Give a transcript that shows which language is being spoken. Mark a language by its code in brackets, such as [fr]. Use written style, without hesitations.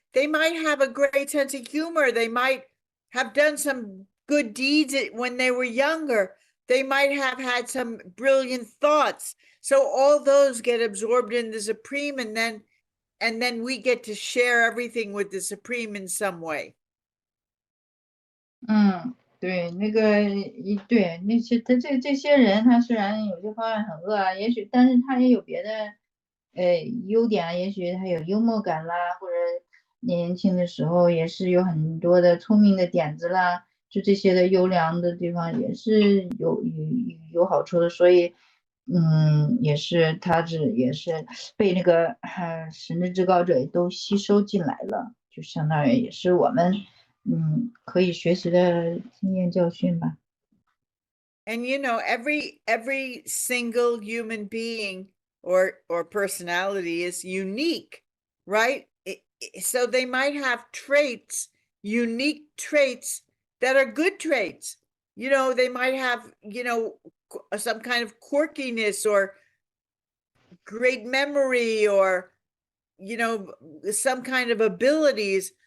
[en] They might have a great sense of humor. They might have done some good deeds when they were younger. They might have had some brilliant thoughts. So all those get absorbed in the Supreme, and then we get to share everything with the Supreme in some way. [zh] 对，那个对那些这些人，他虽然有些方面很恶啊，也许，但是他也有别的优点啊，也许他有幽默感啦，或者年轻的时候也是有很多的聪明的点子啦，就这些的优良的地方也是有好处的，所以也是也是被那个神的至高者都吸收进来了，就相当于也是我们。可以学习的经验教训吧。 [en] And you know, every single human being or personality is unique, right? So they might have unique traits that are good traits. You know, they might have, some kind of quirkiness or great memory or, some kind of abilities.